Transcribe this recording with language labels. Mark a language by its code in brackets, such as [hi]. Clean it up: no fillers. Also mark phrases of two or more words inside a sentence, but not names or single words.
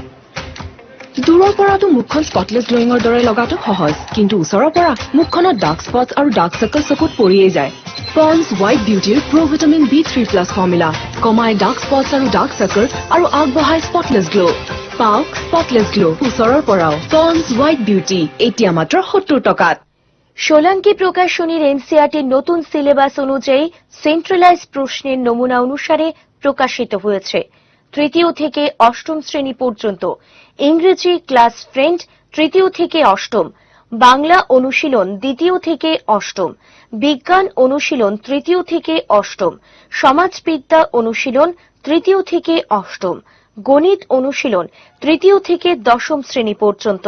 [as] দূৰৰ পৰাটো মুখখন [en] spotless glowing [as] দৰে লগাটো সহজ, কিন্তু ওচৰৰ পৰা মুখখনত [en] dark spots [as] আৰু [en] dark circle [as] চকুত পৰিয়েই যায়। পন্ডছ হোৱাইট বিউটিৰ [en] pro vitamin B3+ formula [as] কমাই [en] dark spots [as] আৰু [en] dark circle [as] আৰু আগবঢ়াই [en] spotless glow'. [as] পাওক [en] spotless glow' [as] ওচৰৰ পৰাও। পন্ডছ হোৱাইট বিউটি এতিয়া মাত্ৰ 70 টকাত। [bn] সোলাঙ্কি প্রকাশনীর এনসিআরটির নতুন সিলেবাস অনুযায়ী সেন্ট্রালাইজ প্রশ্নের নমুনা অনুসারে প্রকাশিত হয়েছে। তৃতীয় থেকে অষ্টম শ্রেণী পর্যন্ত ইংরেজি ক্লাস ফ্রেন্ড তৃতীয় থেকে অষ্টম, বাংলা অনুশীলন দ্বিতীয় থেকে অষ্টম, বিজ্ঞান অনুশীলন তৃতীয় থেকে অষ্টম, সমাজবিদ্যা অনুশীলন তৃতীয় থেকে অষ্টম, গণিত অনুশীলন তৃতীয় থেকে দশম শ্রেণী পর্যন্ত।